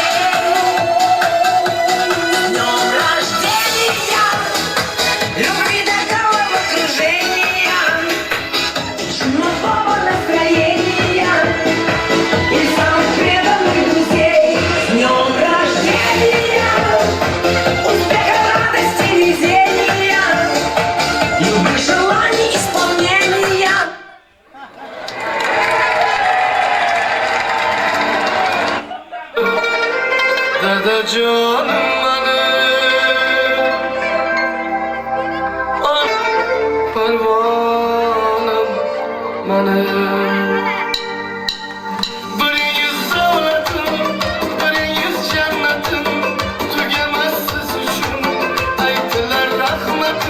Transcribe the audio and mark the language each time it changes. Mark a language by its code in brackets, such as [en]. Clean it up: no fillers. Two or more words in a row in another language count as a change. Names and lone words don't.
[ru] С днем рождения, любви до головокружения, чумового настроения и самых преданных друзей. С днем рождения, успеха, радости, везения, любых желаний исполнения. [uz] Dadajonim parvonim biringiz davlatim, biringiz jannatim, tugamassiz uchun aytilar rahmatim.